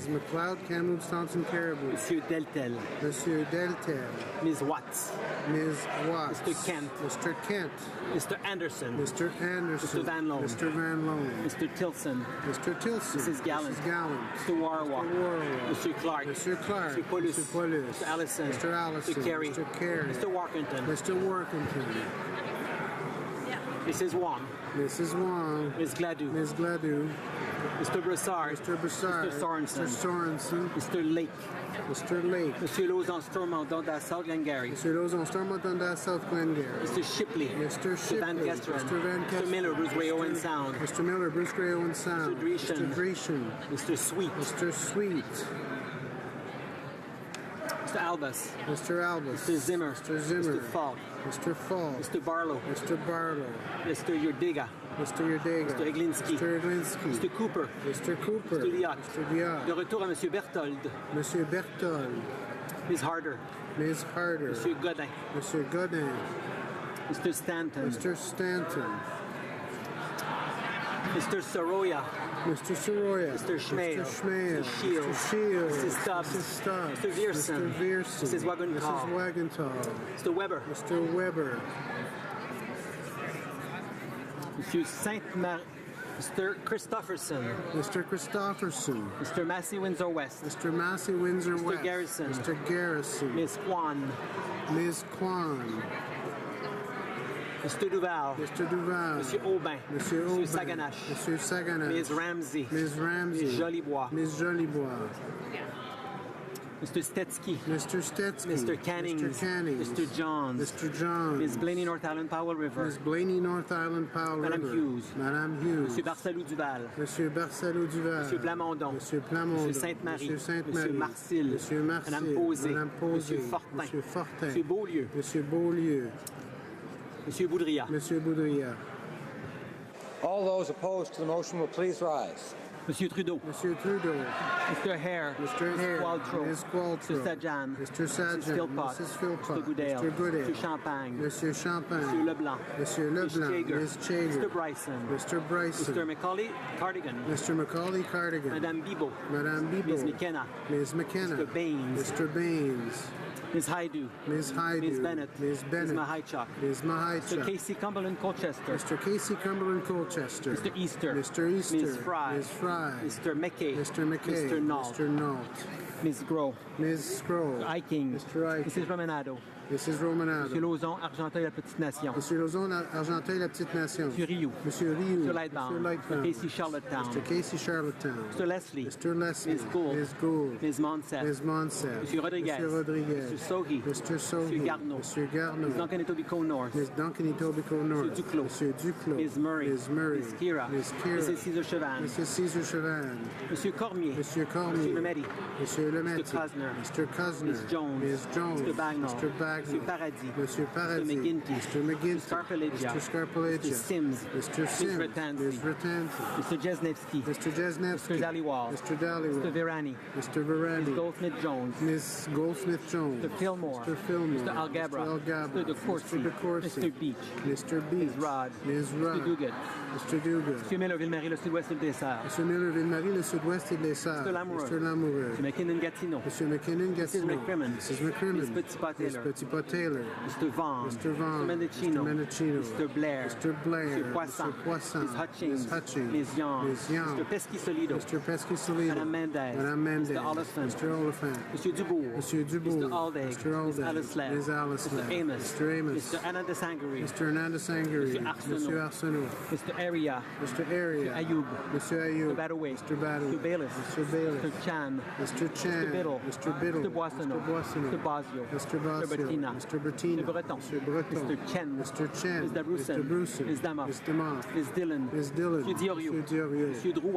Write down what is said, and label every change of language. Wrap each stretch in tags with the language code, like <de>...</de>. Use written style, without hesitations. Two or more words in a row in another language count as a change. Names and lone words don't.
<en>Mrs. McLeod, Kamloops Thompson Caribou. Monsieur Deltel. Monsieur Deltel. Ms. Watts. Ms. Watts. Mr. Kent. Mr. Kent. Mr. Anderson. Mr. Anderson. Mr. Van Loan. Mr. Van Loan. Mr. Tilson. Mr. Tilson. Mrs. Gallant. Mrs. Gallant. Mr. Warwa. Mr. Warwa. Mr. Clark. Mr. Clark. Mr. Paulus. Mr. Paulus. Mr. Allison. Mr. Allison. Mr. Carey. Mr. Carey. Mr. Workington. Mr. Workington. Mrs. Wong. Mrs. Wong. Ms. Gladue. Ms. Gladue. Mr. Broussard. Mr. Broussard. Mr. Sorensen. Mr. Sorensen. Mr. Lake. Mr. Lake.</en> <fr>Monsieur Lauzon Stormont Dundas South Glengarry. Monsieur Lauzon Stormont Dundas South Glengarry.</fr> <en>Mr. Shipley. Mr. Shipley. Mr. Van Gesteren. Mr. Van Gesteren. Mr. Miller, Bruce Gray Owen Sound. Mr. Miller, Bruce Gray Owen Sound. Mr. Dreeshen. Mr. Dreeshen. Mr. Sweet. Mr. Sweet. Mr. Albus. Mr. Albus. Mr. Zimmer. Mr. Zimmer. Mr. Falk. Mr. Falk. Mr. Barlow. Mr. Barlow. Mr. Yurdega. Mr. Yurdega. Mr. Eglinski. Mr. Eglinski. Mr. Cooper. Mr. Cooper. Mr. Liot. Mr. Liot.</en> <fr>De retour à Monsieur Berthold. Monsieur Berthold.</fr> <en>Ms. Harder. Ms. Harder.</en> <fr>Monsieur Godin. Monsieur Godin.</fr> <en>Mr. Stanton. Mr. Stanton. Mr. Soroya. Mr. Soroya. Mr. Schmale. Mr. Schmale. Mr. Shields. Mr. Shields. Mrs. Stubbs. Mrs. Stubbs. Mr. Vierson. Mr. Vierson. Mrs. Wagenthal. Mrs. Wagenthal. Mr. Weber. Mr. Weber.</en> <fr>Monsieur Saint-Marie.</fr> <en>Mr. Christopherson. Mr. Christopherson. Mr. Massey Windsor West. Mr. Massey Windsor West. Mr. Garrison. Mr. Garrison. Ms. Kwan. Ms. Kwan. Mr. Duval. Mr. Duval. Monsieur Aubin. Monsieur Aubin. Monsieur Saganache. Monsieur Saganache. Ms. Ramsey. Ms. Ramsey. Ms. Jolibois. Ms. Jolibois. Mr. Stetsky. Mr. Stetsky. Mr. Cannings. Mr. Cannings. Mr. Johns. Mr. Johns. Ms. Blaney North Island Powell River. Ms. Blaney North Island Powell River.</en> <fr>Madame Hughes. Madame Hughes. Monsieur Barcelou Duval. Monsieur Barcelou Duval. Monsieur Plamondon. Monsieur Plamondon. Monsieur Sainte-Marie. Monsieur Sainte-Marie. Monsieur Marcil. Monsieur Marcil. Madame Posé. Madame Posé. Monsieur Fortin. Monsieur Fortin. Monsieur Beaulieu. Monsieur Beaulieu. Monsieur Boudria. Monsieur Boudria.</fr> <en>All those opposed to the motion will please rise.</en> <fr>Monsieur Trudeau. Monsieur Trudeau.</fr> <en>Mr. Hare. Mr. Hare. Qualtrough. Ms. Qualtrough. Mr. Sajan. Mr. Sajan. Mrs. Philpott. Mrs. Philpott. Mr. Goodale. Mr. Goodale.</en> <fr>Monsieur Champagne. Monsieur Champagne. Monsieur Leblanc. Monsieur Leblanc.</fr> <en>Ms. Ms. Chager. Mr. Bryson. Mr. Bryson. Mr. Macaulay Cardigan. Mr. Macaulay Cardigan.</en> <fr>Madame Bibeau. Madame Bibeau.</fr> <en>Ms. McKenna. Ms. McKenna. Mr. Baines. Mr. Baines. Ms. Haidu. Ms. Haidu. Ms. Bennett. Ms. Bennett. Ms. Mahaichuk. Ms. Mahaichuk. Mr. Casey Cumberland Colchester. Mr. Casey Cumberland Colchester. Mr. Easter. Mr. Easter. Ms. Fry. Ms. Fry. Mr. McKay. Mr. McKay. Mr. Nault. Mr. Nault. Ms. Groh. Ms. Scroll. Iking. Mr. Iking. Mrs. Romanado. Mrs. Romanado.</en> <fr>Monsieur Lauzon, Argenteuil, la Petite Nation. Monsieur Lauzon, Argenteuil, la Petite Nation. Monsieur Rioux. Monsieur Rioux.</fr> <en>Mr. Lightbound. Mr. Casey Charlottetown. Mr. Casey Charlottetown. Mr. Leslie. Mr. Leslie. Ms. Gould. Ms. Gould. Ms. Monsef. Ms. Monsef.</en> <fr>Monsieur Rodriguez. Monsieur Rodriguez.</fr> <en>Mr. Sohi. Mr. Sohi.</en> <fr>Monsieur Garneau. Monsieur Garneau.</fr> <en>Ms. Duncan Etobicoke North. Ms. Duncan Etobicoke North.</en> <fr>Monsieur Duclos. Monsieur Duclos.</fr> <en>Ms. Murray. Ms. Murray. Ms. Kira. Ms. Kira. Mrs. Cesar Chavan. Mrs. Cesar Chavan.</en> <fr>Monsieur Cormier. Monsieur Cormier. Monsieur Lemetti. Monsieur Lemetti.</fr> <en>Mr. Cosner. Mr. Cosner. Ms. Jones. Ms. Jones. Mr. Bagnall. Mr. Bagnall.</en> <fr>Monsieur Paradis. Monsieur Paradis.</fr> <en>Mr. McGinty. Mr. McGinty. Mr. Scarpellegia. Mr. Scarpellegia. Mr. Sims. Mr. Sims. Ms. Ratanzi. Ms. Ratanzi. Mr. Jesnevsky. Mr. Jesnevsky. Mr. Dhaliwal. Mr. Dhaliwal. Mr. Virani. Mr. Virani. Ms. Goldsmith-Jones. Ms. Goldsmith-Jones. Mr. Fillmore. Mr. Fillmore. Mr. Algabra. Mr. Algabra. Mr. DeCourcy. Mr. DeCourcy. Mr. Beach. Mr. Beach. Ms. Rod. Ms. Rod. Mr. Duguid. Mr. Duguid.</en> <fr>Monsieur Miller, Ville-Marie, le sud-ouest et le dessert. Monsieur Miller, Ville-Marie, le sud-ouest et le dessert.</fr> <en>Mr. Lamoureux. Mr. Lamoureux.</en> <fr>Monsieur McKinnon-Gatineau. Monsieur McKinnon-Gatineau.</fr> <en>Mrs. McCrimmon. Mrs. McCrimmon. Ms. Petitpas-Taylor. Ms. Petitpas-Taylor. Mr. Vaughn. Mr. Vaughn. Mr. Mendocino. Mr. Mendocino. Mr. Blair. Mr. Blair. Mr. Poisson. Mr. Poisson. Ms. Hutchings. Ms. Hutchings. Ms. Young. Ms. Young. Mr. Pesky-Solido. Mr. Pesky-Solido.</en> <fr>Madame Mendez. Madame Mendez.</fr> <en>Mr. Oliphant. Mr. Oliphant.</en> <fr>Monsieur Dubourg. Monsieur Dubourg.</fr> <en>Mr. Aldag. Mr. Aldag. Ms. Alislav. Ms. Alislav. Mr. Amos. Mr. Amos. Mr. Hernandez Sangari. Mr. Hernandez Sangari.</en> <fr>Monsieur Arsenault. Monsieur Arsenault.</fr> <en>Mr. Area. Mr. Area. Mr. Ayoub.</en> <fr>Monsieur Ayoub.</fr> <en>Mr. Badaway. Mr. Badaway. Mr. Bayless. Mr. Bayless. Mr. Chan. Mr. Chan. Mr. Biddle. Mr. Biddle. Mr. Boissonneau. Mr. Boissonneau. Mr. Bosio. Mr. Bosio. Mr. Bertina. Mr. Bertina. Mr. Breton. Mr. Breton. Mr. Chen. Mr. Chen. Ms. Dabroussen. Mr. Brussen. Ms. Damoff. Ms. Damoff. Ms. Dillon. Ms. Dillon.</en> <fr>Monsieur Dioriou. Monsieur Dioriou. Monsieur Drouin.</fr>